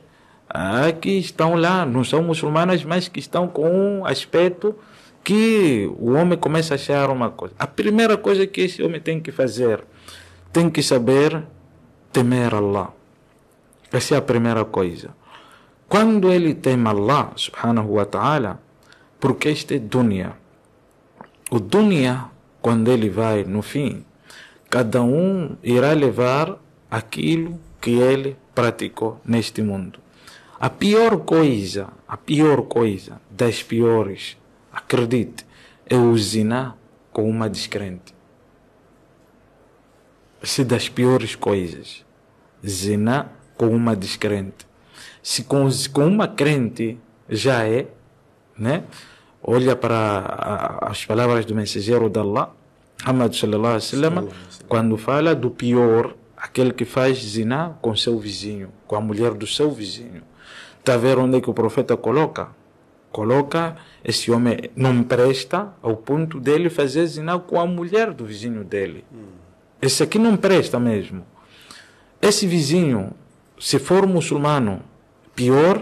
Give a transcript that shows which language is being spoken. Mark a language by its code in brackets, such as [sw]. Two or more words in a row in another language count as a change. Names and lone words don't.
[pt] Que estão lá, não são muçulmanas, mas que estão com um aspecto que o homem começa a achar uma coisa. A primeira coisa que esse homem tem que fazer, tem que saber temer Allah. Essa é a primeira coisa. Quando ele teme Allah, [ar] سبحانه وتعالى, [pt] porque este é dunya. O dunya, quando ele vai no fim, cada um irá levar aquilo que ele praticou neste mundo. A pior coisa das piores, acredite, é o zina com uma descrente. Essa é das piores coisas. Zina com uma descrente. Se com uma crente já é, né? Olha para as palavras do mensageiro de Allah, Muhammad [ar] صلى الله عليه وسلم, [pt] quando fala do pior, aquele que faz zina com seu vizinho, com a mulher do seu vizinho. Está a ver onde é que o profeta coloca? Coloca esse homem não presta ao ponto dele fazer zina com a mulher do vizinho dele. Esse aqui não presta mesmo. Esse vizinho, se for muçulmano, pior.